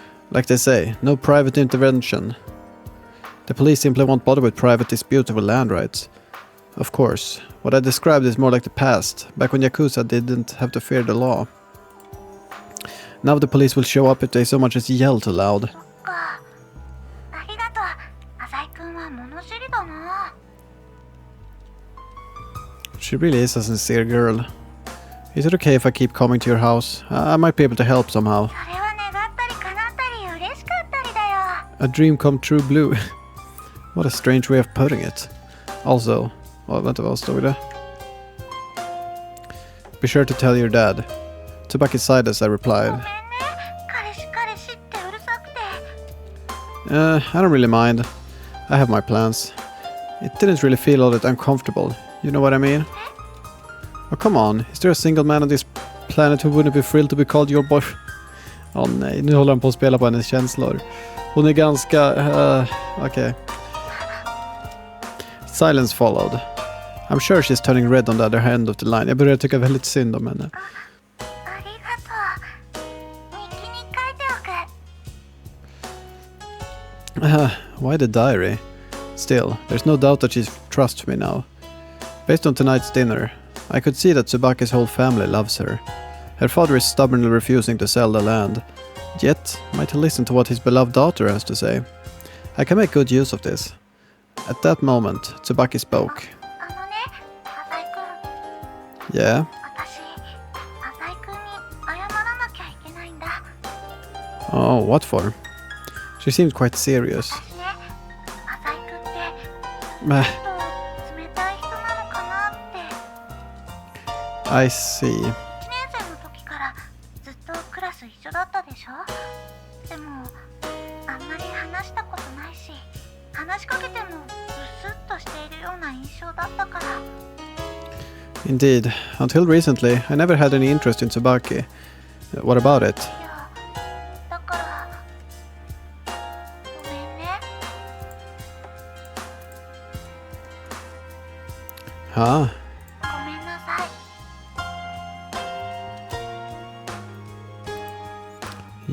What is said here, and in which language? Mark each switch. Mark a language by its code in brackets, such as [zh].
[en] Like they say, no private intervention. The police simply won't bother with private disputes over land rights. Of course, what I described is more like the past, back when Yakuza didn't have to fear the law. Now the police will show up if they so much as yell too loud. [ja] そっか。ありがとう。浅井くんは物知りだな。 [en] She really is a sincere girl. Is it okay if I keep coming to your house? I might be able to help somehow. [ja] それは願ったり叶ったり嬉しかったりだよ。 [en] A dream come true blue. What a strange way of putting it. [sv] Also, vänta, vad står det? [en] Be sure to tell your dad. Tsubaki sighed as I [ja] ご [en] replied. [ja] めんね。彼氏ってうるさくて。 [en] I don't really mind. I have my plans. It didn't really feel all that uncomfortable. You know what I mean? Oh, come on. Is there a single man on this planet who wouldn't be thrilled to be called your boy? [sv] Åh nej, nu håller han på att spela på hennes känslor. Hon är ganska... Okej. [en] Silence followed. I'm sure she's turning red on the other end of the line. Jag börjar tycka väldigt synd om henne. [ja] ありがとう。日記に書いておく。 [en] Why the diary? Still, there's no doubt that she trusts me now. Based on tonight's dinner, I could see that Tsubaki's whole family loves her. Her father is stubbornly refusing to sell the land. Yet, might he listen to what his beloved daughter has to say? I can make good use of this. At that moment, Tsubaki spoke. [ja] あのね、浅井くん。 [en] Yeah? [ja] 私、浅井くんに謝らなきゃいけないんだ。 [en] Oh, what for? She seemed quite serious. [ja] 私ね、浅井くんって [en] Meh, [ja] ちょっと冷たい人なのかなって。 [en] I see. [ja] 1年生の時からずっとクラス一緒だったでしょ。でも、あんまり話したことないし、話しかけてもブスッとしているような印象だったから。 [en] Indeed. Until recently, I never had any interest in Tsubaki. What about it? [ja] いや、だから、ごめんね。 [en] Huh? [ja] ごめんなさい。